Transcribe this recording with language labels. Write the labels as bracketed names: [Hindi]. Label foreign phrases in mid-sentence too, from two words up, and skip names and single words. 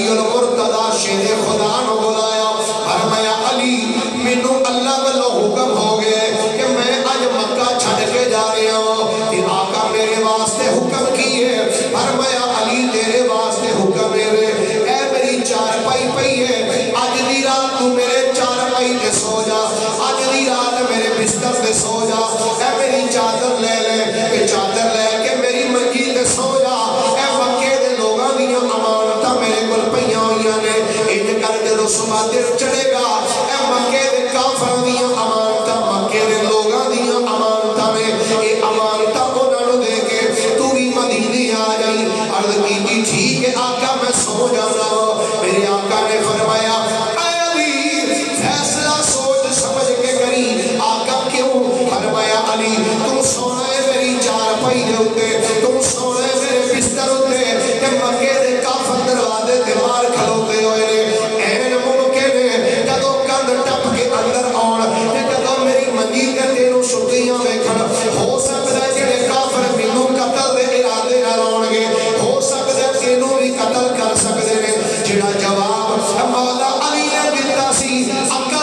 [Punjabi] المرتضی شیر خدا نو بلایا فرمایا علی مینوں اللہ والوں حکم ہو گئے کہ میں آج مکہ چھڑ کے جا رہا ہوں کہ آقا میرے واسطے حکم کیے فرمایا علی تیرے واسطے حکم میرے اے میری چار پائی پئی ہے آج دی رات تو میرے چار پائی تے سو جا آج دی رات میرے بستر تے سو جا اے میری چادر لے لے کہ چادر لے کے میری منجی تے سو جا اے مکے دے لوگاں دیاں امانتاں میرے کول پئیاں ہوئیاں نے انج کر کے دو صبح دیر چڑھے گا اے مکے دے کافر دیاں امانتاں مکے دے لوگاں دیاں امانتاں نے اے امانتاں انہاں نوں دے کے تو بھی مدینے آ جائی عرض کی ٹھیک ہے آقا میں سو جانا میرے آقا نے فرمایا اے علی فیصلہ سوچ سمجھ کے کری آقا کیوں فرمایا علی تم سونا ہے میری چار پائی دے ہوتے تم سونا ہے میرے بستر ہوتے کہ مکے دے کافر دروازے تے باہر کھلوتے ہوئے نے این ممکن ہے جدو کند ٹپ کے اندر آن تے جدو میری منجی تے تینوں شکریاں ویکھن ہو سکتا ہے جڑے کافر مینوں قتل دے ارادے نال آن گے ہو سکتا ہے تینوں بھی قتل کر سکدے نے جڑا جواب مولا علی نے دتا سی